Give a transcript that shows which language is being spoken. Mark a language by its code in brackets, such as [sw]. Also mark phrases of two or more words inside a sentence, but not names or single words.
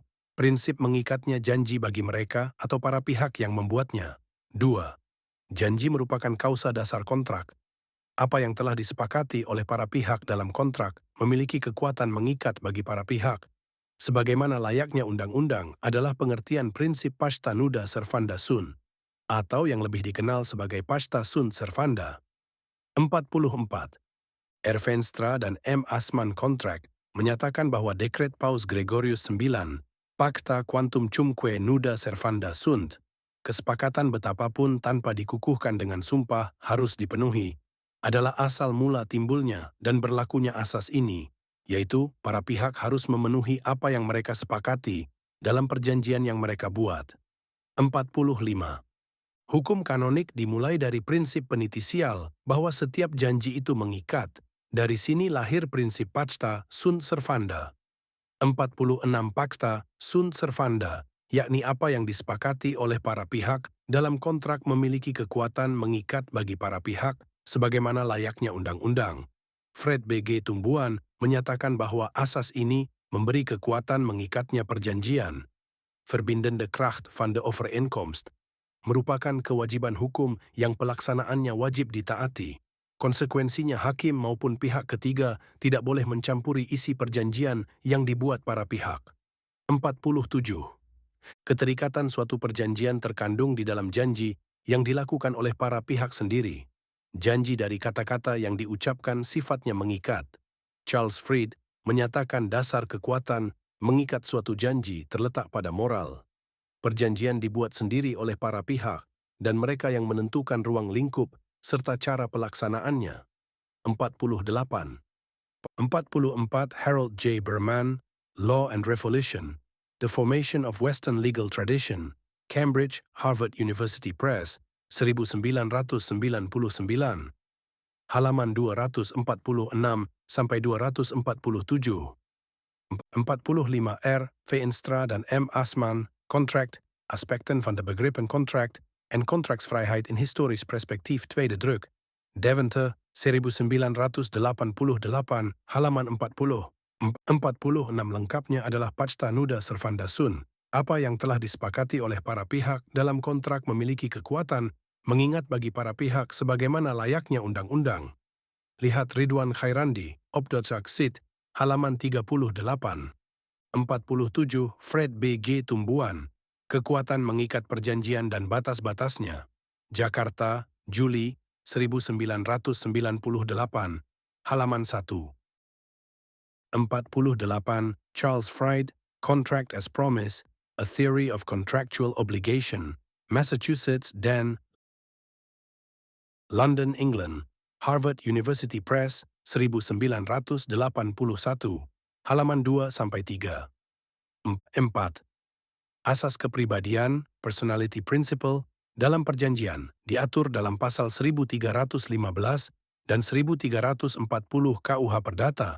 [id] Prinsip mengikatnya janji bagi mereka atau para pihak yang membuatnya. 2. Janji merupakan kausa dasar kontrak. Apa yang telah disepakati oleh para pihak dalam kontrak memiliki kekuatan mengikat bagi para pihak. Sebagaimana layaknya undang-undang adalah pengertian prinsip [la] pacta nuda servanda sunt, [id] atau yang lebih dikenal sebagai [la] pacta sunt servanda. [id] 44. R. Veenstra dan M. Asman Contract menyatakan bahwa dekret Paus Gregorius IX, [la] Pacta Quantum Cumque Nuda Servanda Sunt, [id] kesepakatan betapapun tanpa dikukuhkan dengan sumpah harus dipenuhi, adalah asal mula timbulnya dan berlakunya asas ini, yaitu para pihak harus memenuhi apa yang mereka sepakati dalam perjanjian yang mereka buat. 45. Hukum kanonik dimulai dari prinsip penitisial bahwa setiap janji itu mengikat. Dari sini lahir prinsip [la] pacta sunt servanda. [id] 46 [la] Pacta sunt servanda [id] yakni apa yang disepakati oleh para pihak dalam kontrak memiliki kekuatan mengikat bagi para pihak sebagaimana layaknya undang-undang. Fred B.G. Tumbuhan menyatakan bahwa asas ini memberi kekuatan mengikatnya perjanjian. [nl] Verbindende Kracht van de Overeenkomst [id] merupakan kewajiban hukum yang pelaksanaannya wajib ditaati. Konsekuensinya hakim maupun pihak ketiga tidak boleh mencampuri isi perjanjian yang dibuat para pihak. 47. Keterikatan suatu perjanjian terkandung di dalam janji yang dilakukan oleh para pihak sendiri. Janji dari kata-kata yang diucapkan sifatnya mengikat. Charles Fried menyatakan dasar kekuatan mengikat suatu janji terletak pada moral. Perjanjian dibuat sendiri oleh para pihak, dan mereka yang menentukan ruang lingkup serta cara pelaksanaannya. 48. 44 Harold J. Berman, Law and Revolution, The Formation of Western Legal Tradition, Cambridge, Harvard University Press, 1999, halaman 246 sampai 247. 45 R. Veenstra dan M. Asman, Contract, Aspekten van de Begrippen Contract en Contractsvrijheid in Historisch Perspectief Tweede Druk, Deventer, 1988, halaman 40. 46 lengkapnya adalah [la] Pacta Nuda Servanda Sun. [id] Apa yang telah disepakati oleh para pihak dalam kontrak memiliki kekuatan mengingat bagi para pihak sebagaimana layaknya undang-undang. Lihat Ridwan Khairandi, Obdotsak Sit, halaman 38. 47 Fred B.G. Tumbuhan, Kekuatan Mengikat Perjanjian dan Batas-Batasnya. Jakarta, Juli 1998, halaman 1. 48 Charles Fried, Contract as Promise, A Theory of Contractual Obligation, Massachusetts, Dan, London, England, Harvard University Press, 1981, halaman 2-3. 4. Asas kepribadian, [en] Personality Principle, [id] dalam perjanjian, diatur dalam pasal 1315 dan 1340 KUH Perdata.